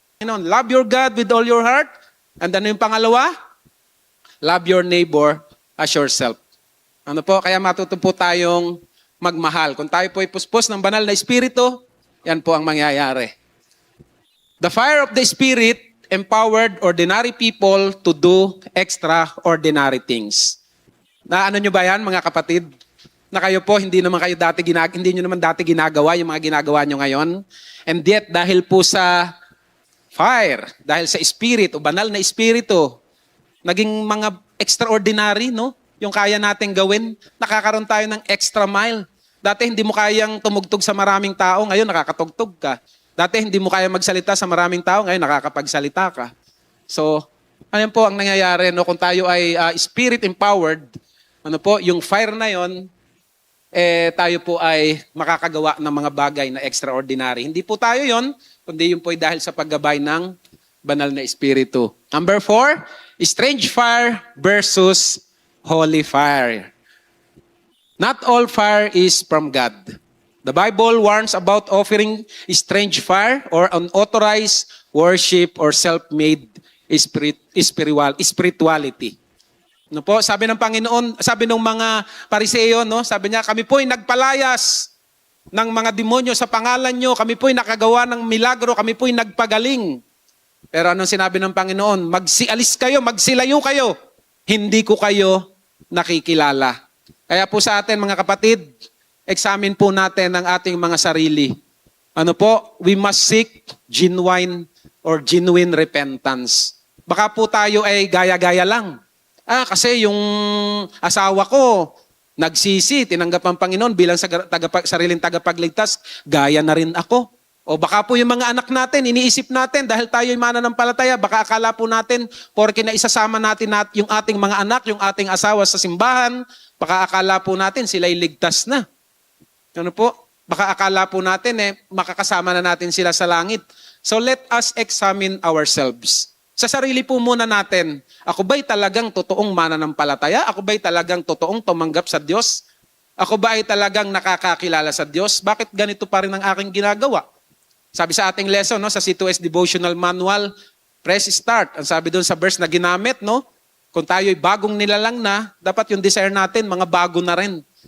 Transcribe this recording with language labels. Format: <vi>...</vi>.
<en>Love your God with all your heart. And</en> <tl>ano yung pangalawa?</tl> <en>Love your neighbor as yourself.</en> <tl>Ano po? Kaya matuto po tayong magmahal. Kung tayo po ay puspos ng banal na espiritu, yan po ang mangyayari.</tl> <en>The fire of the Spirit empowered ordinary people to do extraordinary things.</en> <tl>Na ano nyo ba yan, mga kapatid? Na kayo po, hindi nyo naman dati ginagawa yung mga ginagawa nyo ngayon.</tl> <en>And yet,</en> <tl>dahil po sa fire, dahil sa Spirit o banal na Espiritu, naging mga extraordinary, no? Yung kaya nating gawin, nakakaroon tayo ng extra mile. Dati hindi mo kayang tumugtog sa maraming tao, ngayon nakakatugtog ka. Dati hindi mo kaya magsalita sa maraming tao, ngayon nakakapagsalita ka. So, ano po ang nangyayari, no? Kung tayo ay Spirit-empowered, ano po, yung fire na yon, tayo po ay makakagawa ng mga bagay na extraordinary. Hindi po tayo yon, kundi yun po ay dahil sa paggabay ng banal na Espiritu.</tl> <en>Number 4, strange fire versus holy fire. Not all fire is from God. The Bible warns about offering strange fire or unauthorized worship or self-made spirituality.</en> <tl>No po, sabi ng Panginoon, sabi ng mga Pariseo, no, sabi niya, kami po ay nagpalayas ng mga demonyo sa pangalan nyo, kami po ay nakagawa ng milagro, kami po ay nagpagaling. Pero anong sinabi ng Panginoon? Magsialis kayo, magsilayo kayo. Hindi ko kayo nakikilala. Kaya po sa atin mga kapatid, examine po natin ang ating mga sarili. Ano po?</tl> <en>We must seek genuine repentance.</en> <tl>Baka po tayo ay gaya-gaya lang. Kasi yung asawa ko, nagsisi, tinanggap ang Panginoon bilang sariling tagapagligtas, gaya na rin ako. O baka po yung mga anak natin, iniisip natin, dahil tayo ay mananampalataya, baka akala po natin, porke na isasama natin yung ating mga anak, yung ating asawa sa simbahan, baka akala po natin sila'y ligtas na. Ano po? Baka akala po natin, makakasama na natin sila sa langit.</tl> <en>So let us examine ourselves.</en> <tl>Sa sarili po muna natin, ako ba'y talagang totoong mananampalataya? Ako ba'y talagang totoong tumanggap sa Diyos? Ako ba ay talagang nakakakilala sa Diyos? Bakit ganito pa rin ang aking ginagawa? Sabi sa ating lesson, no, sa C2S Devotional Manual, press start. Ang sabi doon sa verse na ginamit, no, kung tayo'y bagong nilalang na, dapat yung desire natin, mga bago na rin.</tl>